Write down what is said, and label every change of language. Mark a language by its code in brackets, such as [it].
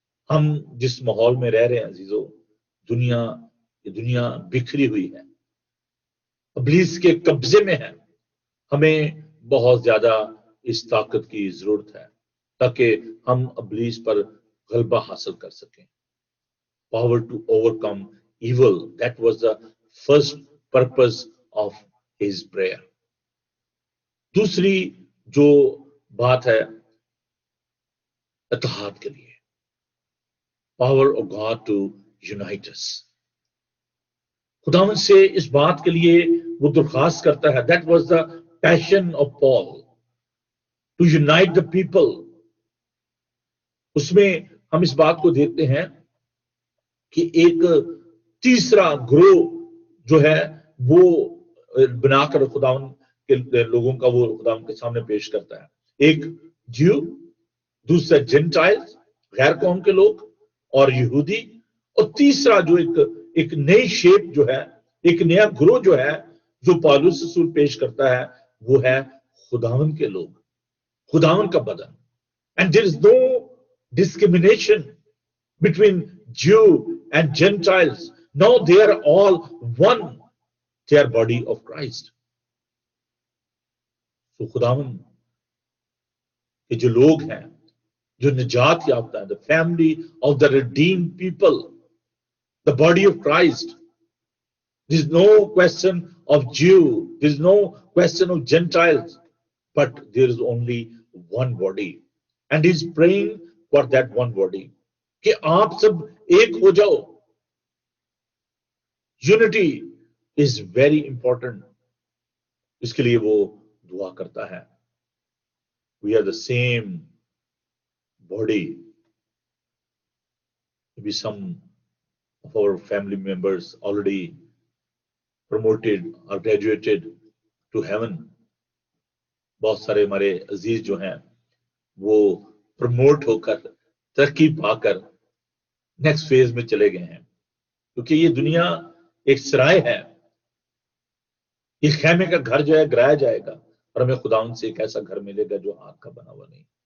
[ur] ہم جس ماحول میں رہ رہے ہیں عزیزو، دنیا بکھری ہوئی ہے، ابلیس کے قبضے میں ہے. ہمیں بہت زیادہ اس طاقت کی ضرورت ہے تاکہ ہم ابلیس پر غلبہ حاصل کر سکیں. [en] Power to overcome evil. That was the first purpose of his prayer. [ur] دوسری جو بات ہے اتحاد کے لیے. [en] Power of God to unite us. [ur] خداوند سے اس بات کے لیے وہ درخواست کرتا ہے. [en] That was the passion of Paul, to unite the people. [ur] اس میں ہم اس بات کو دیکھتے ہیں کہ ایک تیسرا گروہ جو ہے وہ بنا کر خداوند کے لوگوں کا وہ خداوند کے سامنے پیش کرتا ہے. ایک جیو، دوسرا جینٹائل غیر قوم کے لوگ اور یہودی، اور تیسرا جو ایک نئی شیپ جو ہے، ایک نیا گروہ جو ہے جو پالوس رسول پیش کرتا ہے وہ ہے خداون کے لوگ، خداون کا بدن. [en] And there is no discrimination between Jew and Gentiles. No, they are all one. They are body of Christ. [ur] تو خداون کے جو لوگ ہیں، جو نجات یافتہ ہیں، [en] the family of the redeemed people, the body of Christ. There is no question of Jew, there is no question of Gentiles, but there is only one body. And he is praying for that one body. [ur] کہ آپ سب ایک ہو جاؤ. [en] Unity is very important. [ur] اس کے لیے وہ دعا کرتا ہے. [en] We are the same body. Maybe some of our family members already promoted or graduated to heaven. [ur] بہت سارے ہمارے عزیز جو ہیں وہ پروموٹ ہو کر، ترقی پا کر نیکسٹ فیز میں چلے گئے ہیں. کیونکہ یہ دنیا ایک سرائے ہے، یہ خیمے کا گھر جو ہے گرایا جائے گا، اور ہمیں خداوند سے ایک ایسا گھر ملے گا جو ہاتھ کا بنا ہوا نہیں.